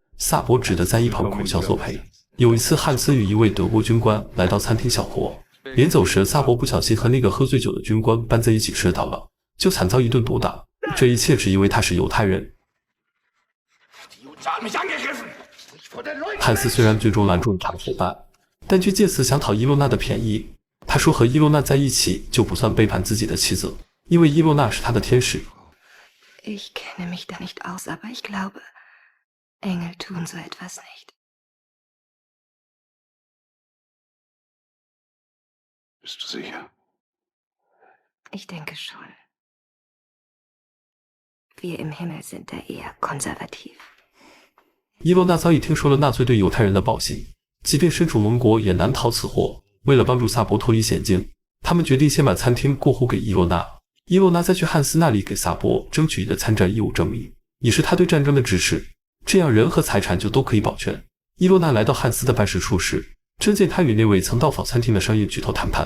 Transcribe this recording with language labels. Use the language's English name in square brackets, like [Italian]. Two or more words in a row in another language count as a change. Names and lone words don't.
[Chinese] 萨博只得在一旁苦笑作陪。有一次，汉斯与一位德国军官来到餐厅小活，临走时，萨博不小心和那个喝醉酒的军官搬在一起吃到了，就惨遭一顿毒打。这一切只因为他是犹太人。汉斯虽然最终拦住了他的伙伴，但却借此想讨伊洛娜的便宜。他说和伊洛娜在一起就不算背叛自己的妻子，因为伊洛娜是他的天使。 [German] Ich kenne mich da nicht aus, aber ich glaube, Engel tun so etwas nicht. Bist du sicher? Ich denke schon. Wir im Himmel sind da eher konservativ. [Chinese] 伊洛娜早已听说了纳粹对犹太人的暴行，即便身处盟国也难逃此祸。为了帮助萨博脱离险境，他们决定先把餐厅过户给伊洛娜，伊洛娜再去汉斯那里给萨博争取的参战义务证明，以示他对战争的支持，这样人和财产就都可以保全。伊洛娜来到汉斯的办事处时， 真见他与那位曾到访餐厅的商业巨头谈判。